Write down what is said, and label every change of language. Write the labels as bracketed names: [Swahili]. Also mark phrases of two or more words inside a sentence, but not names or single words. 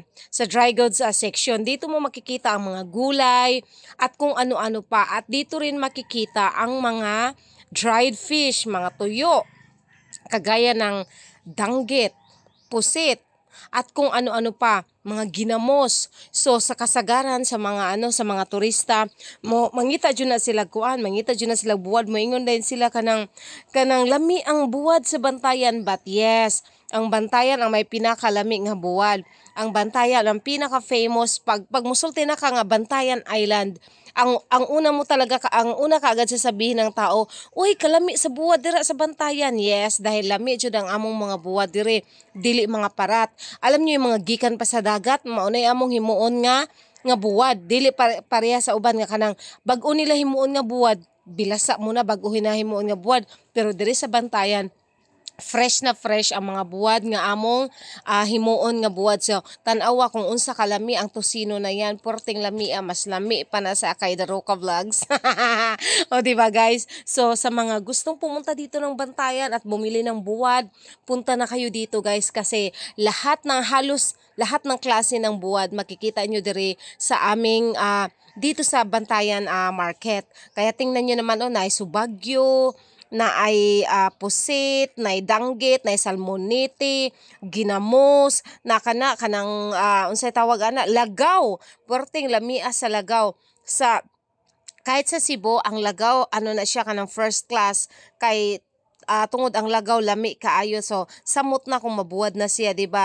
[English] Sa dry goods section. [Filipino] Dito mo makikita ang mga gulay at kung ano-ano pa. At dito rin makikita ang mga dried fish, mga tuyo, kagaya ng danggit, pusit, at kung ano-ano pa, mga ginamos. [Cebuano] So sa kasagaran sa mga sa mga turista, mangita jud na sila kuan, mangita jud na sila buwad, moingon din sila kanang lami ang buwad sa Bantayan. But yes, ang Bantayan ang may pinakalami nga buwad. Ang Bantayan ang pinaka famous pag musulti na ka nga Bantayan Island, [Filipino] ang una mo talaga ang una kaagad sasabihin ng tao, [Cebuano] uy, kalami sa buwad dira sa Bantayan. Yes, dahil lami jud ang among mga buwad dire, dili mga parat. [Filipino] Alam niyo yung mga [Cebuano] gikan pa sa dagat, maunay among himuon nga buwad, dili pareha sa uban nga kanang bag-o nila himuon nga buwad, bilasa mo na bag-o himuon nga buwad, pero dire sa Bantayan [English] fresh na fresh [Cebuano] ang mga buwad nga among himuon nga buwad. So tan-awa kung unsa kalami ang tosino na yan, porting lami mas lami pa na sa kay Daroka Vlogs. [Filipino] O di ba guys? So sa mga gustong pumunta dito ng Bantayan at bumili ng buwad, punta na kayo dito guys kasi halos lahat ng klase ng buwad makikita nyo dire sa aming dito sa Bantayan market. Kaya tingnan nyo naman [Cebuano] na subagyo, na ay pusit, na ay danggit, na ay salmonite, ginamos, na kanang unsay tawag lagaw. Perting lamia sa lagaw. Kahit sa Cebu, ang lagaw na siya kanang [English] first class [Cebuano] kay tungod ang lagaw lami kaayo, so samot na kung mabuwad na siya, di ba?